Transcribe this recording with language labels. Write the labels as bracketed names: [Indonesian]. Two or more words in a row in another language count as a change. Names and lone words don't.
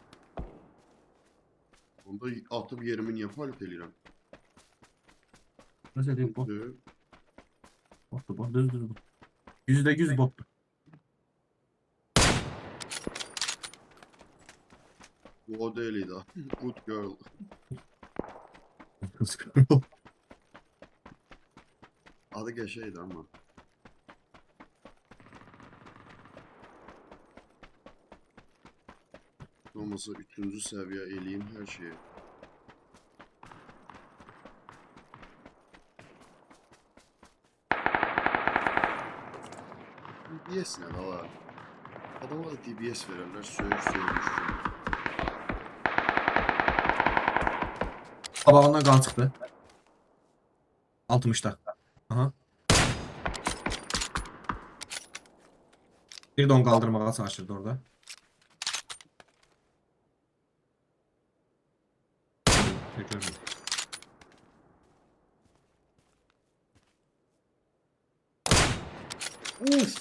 [Azerbaijani] Onda atıb yerimi niyə palit eləyirəm? Nəsə deyib bot. Düzdür. Botdur, bot, düz bot. %100 botdur. Bu o deyil idi. [English] Good girl. [Azerbaijani] Adı qəşəngdir amma. Olmasa 3-cü səviyyə eləyim hər şeyi. DBS nə da var? Adamlar DBS verərlər, söyüş kimi. Qabağından qan çıxdı. 60'da. Aha. [Turkish] Bir don kaldırmaya çalışırdı orada. Görmedim. Uf!